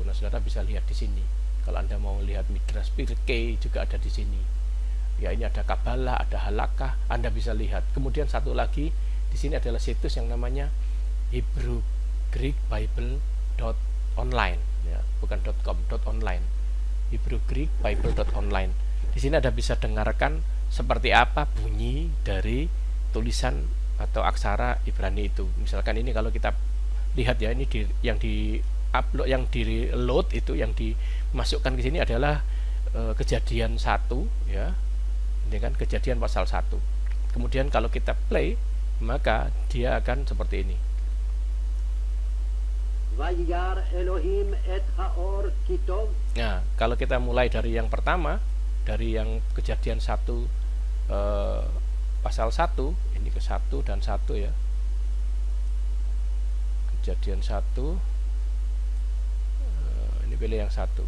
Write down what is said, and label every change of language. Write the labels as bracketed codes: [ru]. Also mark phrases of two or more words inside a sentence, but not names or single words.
[id] Nah, saudara bisa lihat di sini. Kalau Anda mau lihat Midrash Pirkei juga ada di sini. Ya, ini ada Kabalah, ada Halakah, Anda bisa lihat. Kemudian satu lagi di sini adalah situs yang namanya Hebrew Greek Bible.online ya, bukan .com, .online. Hebrew Greek Bible.online. Di sini Anda bisa dengarkan seperti apa bunyi dari tulisan atau aksara Ibrani itu. Misalkan ini kalau kita lihat ya, ini yang di upload, yang di load itu, yang dimasukkan ke sini adalah Kejadian 1 ya. Ini kan Kejadian pasal 1. Kemudian kalau kita play, maka dia akan seperti ini. [he] וירא אלוהים את האור כי טוב. [id] Nah, kalau kita mulai dari yang pertama, dari yang Kejadian 1 pasal 1, ini ke 1 dan 1 ya. Kejadian 1, ini pilih yang 1.